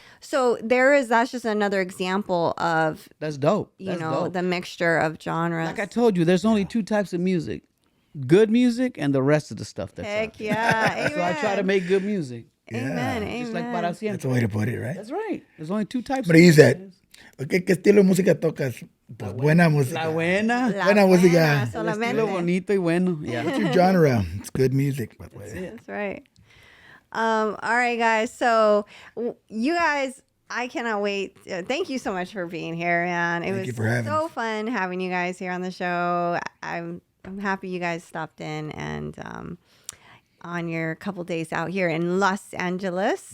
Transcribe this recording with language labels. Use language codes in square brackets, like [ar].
[en] So that's just another example of that's dope. You know, the mixture of genres. Like I told you, there's only two types of music. Good music and the rest of the stuff that's Heck out. Yeah. Amen. So I try to make good music. Amen. Just like Para Siempre. That's the way to put it, right? That's right. There's only two types But he's that. [es] ¿Qué estilo de música tocas? Pues buena música. La buena. Buena música. El estilo bonito y bueno. [en] Yeah. What's your genre? It's good music, by the way. That's right. All right, guys. So you guys, I cannot wait. Thank you so much for being here, man. It was so fun having you guys here on the show. I'm happy you guys stopped in and on your couple days out here in Los Angeles.